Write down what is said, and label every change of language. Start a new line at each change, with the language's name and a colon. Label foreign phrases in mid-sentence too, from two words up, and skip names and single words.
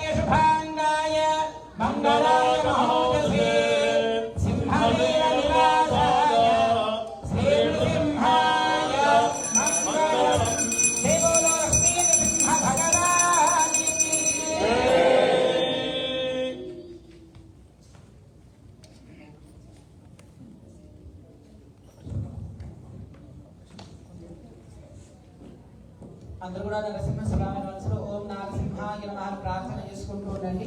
Sanskrit: शुभांगाय मंगलाय महोदसे सिंहवीर निवासाय श्रीनृसिंहाय मंगलम् देवो लक्ष्मी नृसिंह भगवान् की
Telugu: అందరూ కూడా నరసింహ స్వామి మనసులో ఓం నరసింహాయ నమః ప్రార్థన చేసుకుంటూ ఉండండి.